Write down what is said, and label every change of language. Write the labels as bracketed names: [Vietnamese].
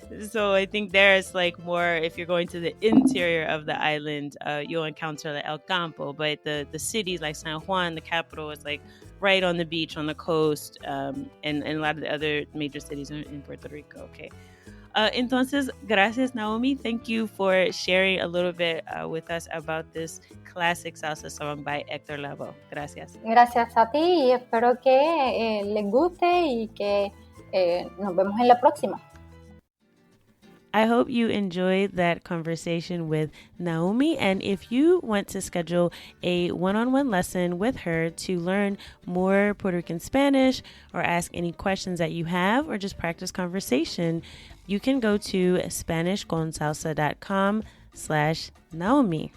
[English] So I think there's like more, if you're going to the interior of the island, you'll encounter the El Campo, but the cities like San Juan, the capital, is like right on the beach, on the coast, and a lot of the other major cities in Puerto Rico. Okay. [Spanish] Entonces, gracias, Nahomy. [English] Thank you for sharing a little bit with us about this classic salsa song by Héctor Lavoe. [Spanish] Gracias. Gracias a ti y espero que les guste y que nos vemos en la próxima. [English] I hope you enjoyed that conversation with Nahomy. And if you want to schedule a one-on-one lesson with her to learn more Puerto Rican Spanish or ask any questions that you have or just practice conversation, you can go to SpanishConSalsa.com/Nahomy.